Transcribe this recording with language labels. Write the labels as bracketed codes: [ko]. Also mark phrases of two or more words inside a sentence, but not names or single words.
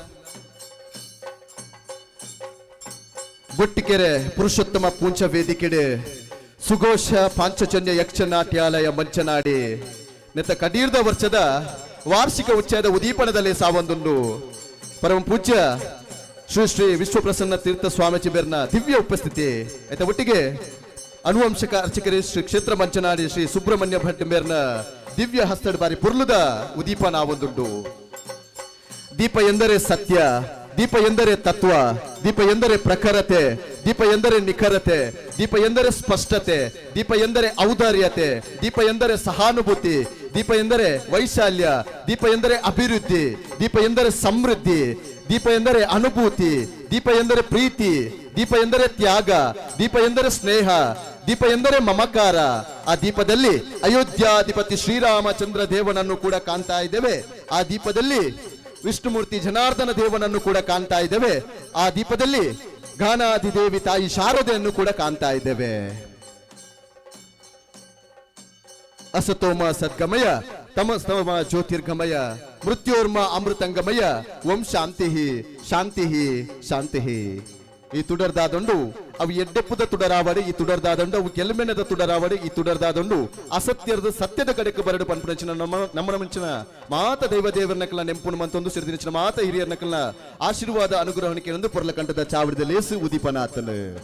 [tcy] ಬುಟ್ಟಿಕೆರೆ ಪುರುಷೋತ್ತಮ ಪೂಂಚ ವೇದಿಕೆಡೆ ಸುಘೋಷ ಪಾಂಚಜನ್ಯ ಯಕ್ಷನಾಟ್ಯಾಲಯ ಮಂಚನಾಡಿ ನೆತ್ತ ಕಡೀರ್ದ ವರ್ಷದ ವಾರ್ಷಿಕ ಉತ್ಸವದ ಉದೀಪನದಲ್ಲಿ ಸಾವೊಂದುಂಡು ಪರಮ ಪೂಜ್ಯ ಶ್ರೀ ಶ್ರೀ ವಿಶ್ವಪ್ರಸನ್ನ ತೀರ್ಥ ಸ್ವಾಮೀಜಿ ಬೇರ್ನ ದಿವ್ಯ ಉಪಸ್ಥಿತಿ ಆಯ್ತಾ. ಒಟ್ಟಿಗೆ ಅನುವಂಶಕ ಅರ್ಚಕರಿ ಶ್ರೀ ಕ್ಷೇತ್ರ ಮಂಚನಾಡಿ ಶ್ರೀ ಸುಬ್ರಹ್ಮಣ್ಯ ಭಟ್ ಮೇರ್ನ ದಿವ್ಯ ಹಸ್ತಡ್ ಬಾರಿ ಪುರ್ಲುದ ಉದೀಪನ ಆವೊಂದುಂಡು. [kn] ದೀಪ ಎಂದರೆ ಸತ್ಯ, ದೀಪ ಎಂದರೆ ತತ್ವ, ದೀಪ ಎಂದರೆ ಪ್ರಖರತೆ, ದೀಪ ಎಂದರೆ ನಿಖರತೆ, ದೀಪ ಎಂದರೆ ಸ್ಪಷ್ಟತೆ, ದೀಪ ಎಂದರೆ ಔದಾರ್ಯತೆ, ದೀಪ ಎಂದರೆ ಸಹಾನುಭೂತಿ, ದೀಪ ಎಂದರೆ ವೈಶಾಲ್ಯ, ದೀಪ ಎಂದರೆ ಅಭಿವೃದ್ಧಿ, ದೀಪ ಎಂದರೆ ಸಮೃದ್ಧಿ, ದೀಪ ಎಂದರೆ ಅನುಭೂತಿ, ದೀಪ ಎಂದರೆ ಪ್ರೀತಿ, ದೀಪ ಎಂದರೆ ತ್ಯಾಗ, ದೀಪ ಎಂದರೆ ಸ್ನೇಹ, ದೀಪ ಎಂದರೆ ಮಮಕಾರ. ಆ ದೀಪದಲ್ಲಿ ಅಯೋಧ್ಯಾಧಿಪತಿ ಶ್ರೀರಾಮಚಂದ್ರ ದೇವನನ್ನು ಕೂಡ ಕಾಣ್ತಾ ಇದ್ದೇವೆ. ಆ ದೀಪದಲ್ಲಿ ವಿಷ್ಣುಮೂರ್ತಿ ಜನಾರ್ದನ ದೇವನನ್ನು ಕೂಡ ಕಾಣ್ತಾ ಇದ್ದೇವೆ. ಆ ದೀಪದಲ್ಲಿ ಗಾನಾಧಿದೇವಿ ತಾಯಿ ಶಾರದೆಯನ್ನು ಕೂಡ ಕಾಣ್ತಾ ಇದ್ದೇವೆ. [sa] ಅಸತೋಮ ಸದ್ಗಮಯ ತಮಸ್ತಮ ಜ್ಯೋತಿರ್ಗಮಯ ಮೃತ್ಯೋರ್ಮ ಅಮೃತಂಗಮಯ ಓಂ ಶಾಂತಿ ಶಾಂತಿ ಶಾಂತಿ. [tcy] ಈ ತುಡರ್ದಾದೊಂಡು ಅವು ಎಡ್ಡೆಪ್ಪುದ ತುಡರಾವಡಿ, ಈ ತುಡರ್ದಾದೊಂಡು ಅವು ಗೆಲ್ಮೆನದ ತುಡರಾವಡಿ, ಈ ತುಡರ್ದಾದೊಂಡು ಅಸತ್ಯದ ಸತ್ಯದ ಕಡೆಗೆ ಬರಡು ಪನ್ಪುನಂಚಿನ ನಮ್ಮ ಮಿಂಚಿನ ಮಾತ ದೈವ ದೇವರನಕಲ ನೆಂಪುಣ ಮಂತೊಂದು ಸಿರಿದಿನ ಮಾತ ಹಿರಿಯರ್ನಕಲ್ನ ಆಶೀರ್ವಾದ ಅನುಗ್ರಹಣಿಕೆ ಎಂದು ಪೊರ್ಲ ಕಂಠದ ಚಾವಡಿದ ಲೇಸು ಉದೀಪನ ಆತನು.